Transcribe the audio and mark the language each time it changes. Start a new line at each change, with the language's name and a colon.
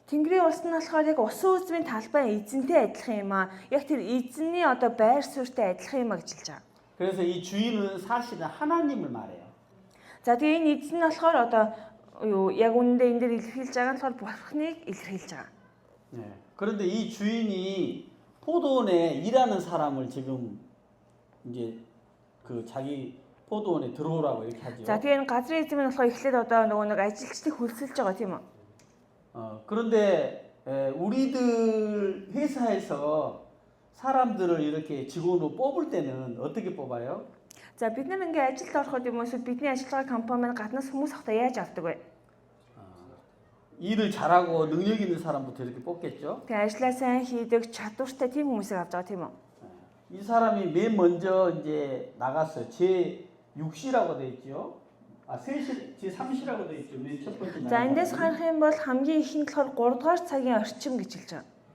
Mongolian: Тэнгэрийн улс нь болохоор яг усан үзмийн талбай эзэнтэй адилхан юм аа. Яг тэр эзэнний байр суурьтай адилхан юм а гэж хэлж байгаа.
Korean: 그래서 이 주인은 사실은 하나님을 말해요.
Mongolian: За тэгээ энэ эзэн нь болохоор яг үнэндээ энэ дээр илэрхийлж байгаа нь болохоор Бурхныг илэрхийлж байгаа.
Korean: 네. 그런데 이 주인이 포도원에 일하는 사람을 지금 이제 자기 포도원에 들어오라고 이렇게 하죠.
Mongolian: За тэгээ энэ газрын эзэн нь болохоор эхлээд нөгөө нэг ажилчдыг хөлсөлж байгаа тийм үү?
Korean: 그런데 우리들 회사에서 사람들을 이렇게 직원으로 뽑을 때는 어떻게 뽑아요?
Mongolian: За бид нар ингээ ажилд ороход юм уу эсвэл бидний ажиллагаа компани маань гаднаас хүмүүс авахта яаж авдаг вэ?
Korean: 일을 잘하고 능력 있는 사람부터 이렇게 뽑겠죠.
Mongolian: Тэгээ ажиллаа сайн хийдэг чадвартай тийм хүмүүсийг авч байгаа тийм үү?
Korean: 이 사람이 맨 먼저 이제 나갔어요. 제 6시라고 돼 있죠. 제 3시라고 돼 있죠. 맨 첫 번째
Mongolian: За эндээс харах юм бол хамгийн их нь болохоор 3 дугаар цагийн орчим гэж хэлж байгаа.